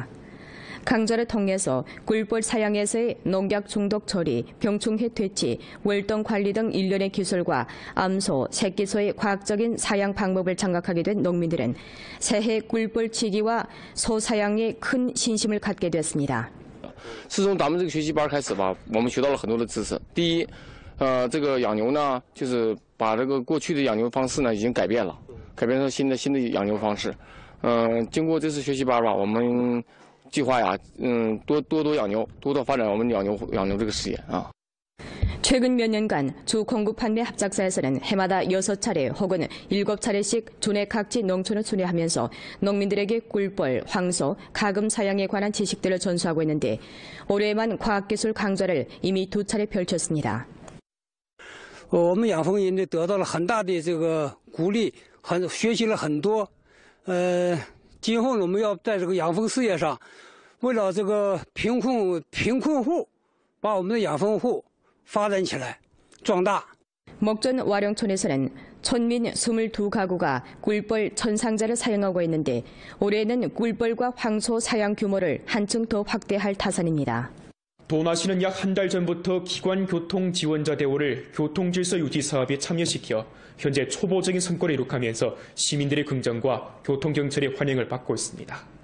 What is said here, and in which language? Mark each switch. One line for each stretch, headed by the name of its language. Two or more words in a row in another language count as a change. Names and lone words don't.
Korean: 강좌를 통해서 꿀벌 사양에서의 농약 중독 처리, 병충해 퇴치, 월동 관리 등 일련의 기술과 암소, 새끼소의 과학적인 사양 방법을 장악하게 된 농민들은 새해 꿀벌 치기와 소 사양에 큰 신심을 갖게 됐습니다.
Chinese: 自从咱们这个学习班开始吧，我们学到了很多的知识。第一，这个养牛呢，就是把这个过去的养牛方式呢已经改变了，改变成新的养牛方式。经过这次学习班吧，我们计划呀，多养牛，多发展我们养牛这个事业啊。
Korean: 최근 몇 년간 주 공급 판매 합작사에서는 해마다 6차례 혹은 7차례씩 존의 각지 농촌을 순회하면서 농민들에게 꿀벌, 황소, 가금 사양에 관한 지식들을 전수하고 있는데 올해만 과학기술 강좌를 이미 2차례 펼쳤습니다.
Chinese: 我们养蜂人呢得到了很大的这个鼓励，学习了很多。今后我们要在这个养蜂事业上，为了这个贫困户，把我们的养蜂户 发展起来，壮大。
Korean: 목전 와룡촌에서는 촌민 22가구가 꿀벌 1000상자를 사용하고 있는데 올해는 꿀벌과 황소 사양 규모를 한층 더 확대할 타산입니다. 도나시는 약 한 달 전부터 기관 교통 지원자 대우를 교통질서 유지 사업에 참여시켜 현재 초보적인 성과를 이룩하면서 시민들의 긍정과 교통경찰의 환영을 받고 있습니다.